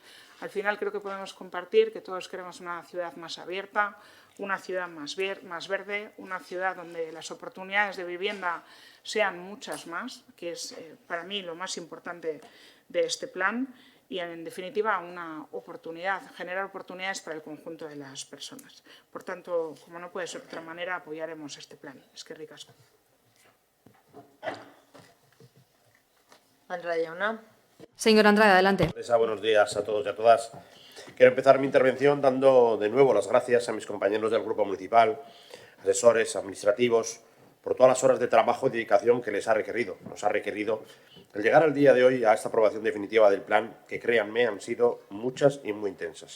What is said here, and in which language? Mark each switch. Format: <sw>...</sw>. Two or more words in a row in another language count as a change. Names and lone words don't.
<es>Al final creo que podemos compartir que todos queremos una ciudad más abierta, una ciudad más verde, una ciudad donde las oportunidades de vivienda sean muchas más, que es para mí lo más importante de este plan, y en definitiva generar oportunidades para el conjunto de las personas. Por tanto, como no puede ser de otra manera, apoyaremos este plan.</es> <eu>Eskerrik asko. Andrade Jauna.</eu> <es>Señor Andrade, adelante. Buenos días a todos y a todas. Quiero empezar mi intervención dando de nuevo las gracias a mis compañeros del Grupo Municipal, asesores, administrativos, por todas las horas de trabajo y dedicación que nos ha requerido el llegar al día de hoy a esta aprobación definitiva del plan, que créanme han sido muchas y muy intensas.</es>